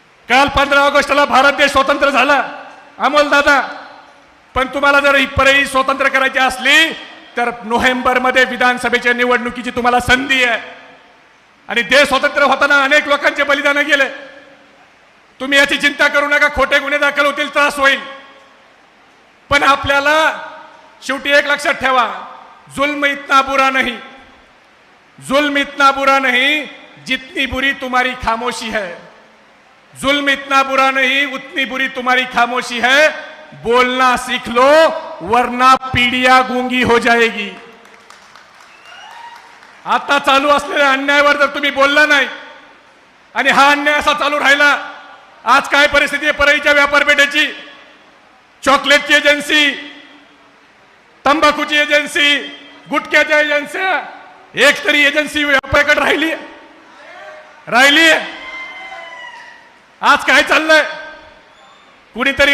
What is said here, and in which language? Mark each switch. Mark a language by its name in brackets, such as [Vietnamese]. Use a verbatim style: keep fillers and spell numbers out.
[Marathi] काल पंधरा ऑगस्टला भारत देश स्वतंत्र झाला अमोल दादा, पण तुम्हाला जर ही परळी स्वतंत्र करायची असली तर नोव्हेंबरमध्ये विधानसभेच्या निवडणुकीची तुम्हाला संधी आहे. आणि देश स्वतंत्र होताना अनेक लोकांचे बलिदान गेले, तुम्ही याची चिंता करू नका. खोटे गुन्हे दाखल होतील, त्रास होईल, पण आपल्याला शेवटी एक लक्षात ठेवा, [Hindi] जुल्म इतना बुरा नहीं, जुल्म इतना बुरा नहीं जितनी बुरी तुम्हारी खामोशी है, जुल्म इतना बुरा नहीं उतनी बुरी तुम्हारी खामोशी है. बोलना सीख लो वरना पीढ़िया गूंगी हो जाएगी. [Marathi] आता चालू असलेल्या अन्यायावर जर तुम्ही बोलला नाही आणि हा अन्याय असा चालू राहिला, आज काय परिस्थिती आहे परळीच्या व्यापारपेठेची. चॉकलेटची एजन्सी, तंबाखूची एजन्सी, गुटख्याच्या एजन्सीया, एक तरी एजन्सी व्यापाऱ्याकडे राहिली राहिली आज काय चाललंय कुणीतरी.